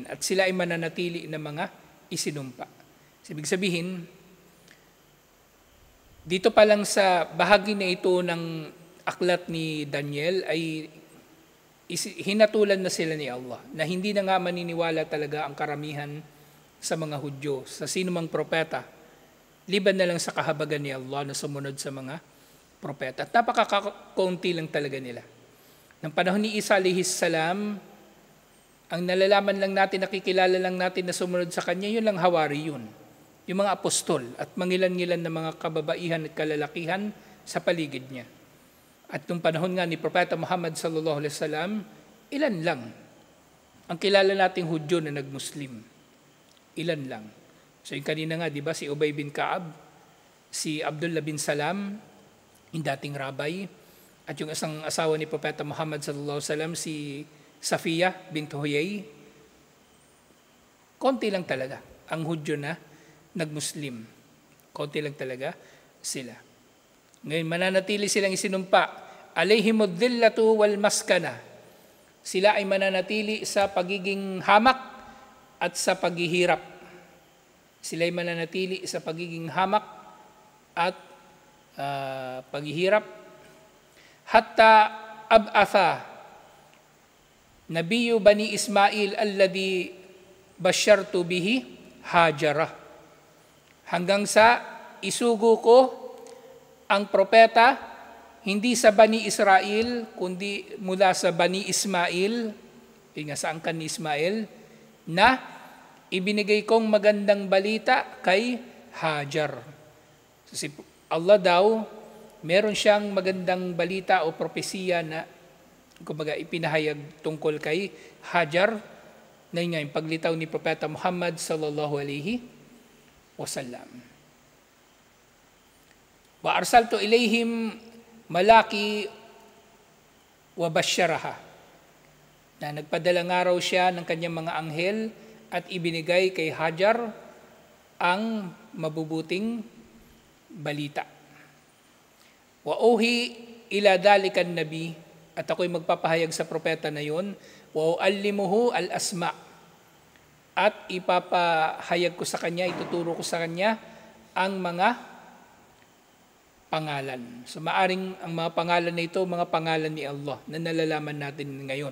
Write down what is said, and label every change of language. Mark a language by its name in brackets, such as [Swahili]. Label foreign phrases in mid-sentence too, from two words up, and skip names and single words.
[Filipino] At sila ay mananatili na mga isinumpa. Ibig sabihin, dito pa lang sa bahagi na ito ng aklat ni Daniel ay hinatulan na sila ni Allah na hindi na nga maniniwala talaga ang karamihan sa mga Hudyo, sa sinumang propeta, liban na lang sa kahabagan ni Allah na sumunod sa mga propeta. At napakakaunti lang talaga nila. Ng panahon ni Isa [Arabic] عليه السلام, [Filipino] ang nalalaman lang natin, nakikilala lang natin na sumunod sa kanya, yun lang hawari yun. Yung mga apostol at mangilan-ngilan na mga kababaihan at kalalakihan sa paligid niya. At nung panahon nga ni Propeta Muhammad [Arabic] صلى الله عليه وسلم, [Filipino] ilan lang ang kilala nating Hudyo na nagmuslim. Ilan lang. So yung kanina nga, di ba, si Ubay bin Ka'ab, si Abdullah bin Salam, yung dating rabbi, at yung isang asawa ni Propeta Muhammad [Arabic] صلى الله عليه وسلم, [Filipino] si Safiya bint Huyay. Konti lang talaga ang Hudyo na nagmuslim. Konti lang talaga sila. Ngayon, mananatili silang isinumpa. [Arabic] عليهم الذلة والمسكنة. [Filipino] Sila ay mananatili sa pagiging hamak at sa paghihirap. Sila ay mananatili sa pagiging hamak at paghihirap. [Arabic] حتى أبعث نبي بني إسماعيل الذي بشرت به هاجر. [Filipino] Hanggang sa isugo ko ang propeta hindi sa Bani Israel kundi mula sa Bani Ismail, yun nga sa angkan ni Ismail, na ibinigay kong magandang balita kay Hajar. So, si Allah daw, meron siyang magandang balita o propesiya na kumbaga ipinahayag tungkol kay Hajar, na yun nga yung paglitaw ni Propeta Muhammad [Arabic] صلى الله عليه وسلم. وأرسلت إليهم ملائكة وبشرها, [Filipino] na nagpadala nga raw siya ng kanyang mga anghel at ibinigay kay Hajar ang mabubuting balita. [Arabic] وأوحي إلى ذلك النبي, [Filipino] at ako'y magpapahayag sa propeta na yon, [Arabic] وأعلمه الأسماء, [Filipino] at ipapahayag ko sa kanya, ituturo ko sa kanya ang mga pangalan. So maaring ang mga pangalan na ito, mga pangalan ni Allah na nalalaman natin ngayon.